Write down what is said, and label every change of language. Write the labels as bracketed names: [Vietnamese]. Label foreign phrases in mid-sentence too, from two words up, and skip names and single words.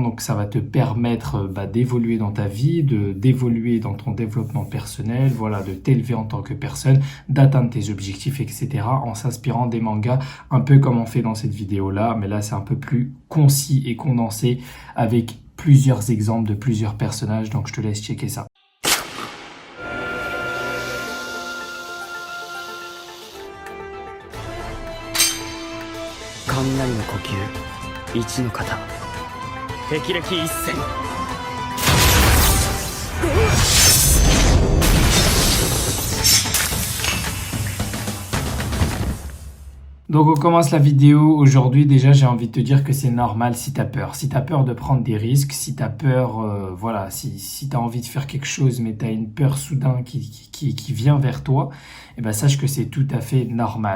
[French] Donc ça va te permettre d'évoluer dans ta vie, d'évoluer dans ton développement personnel, voilà, de t'élever en tant que personne, d'atteindre tes objectifs, etc. en s'inspirant des mangas, un peu comme on fait dans cette vidéo-là. Mais là, c'est un peu plus concis et condensé avec plusieurs exemples de plusieurs personnages. Donc je te laisse checker ça. [Japanese] 雷の呼吸一の型霹靂一閃 [French] Donc on commence la vidéo aujourd'hui. Déjà j'ai envie de te dire que c'est normal si tu as peur. Si tu as peur de prendre des risques, si tu as peur, voilà, si tu as envie de faire quelque chose mais tu as une peur soudain qui vient vers toi, eh ben sache que c'est tout à fait normal.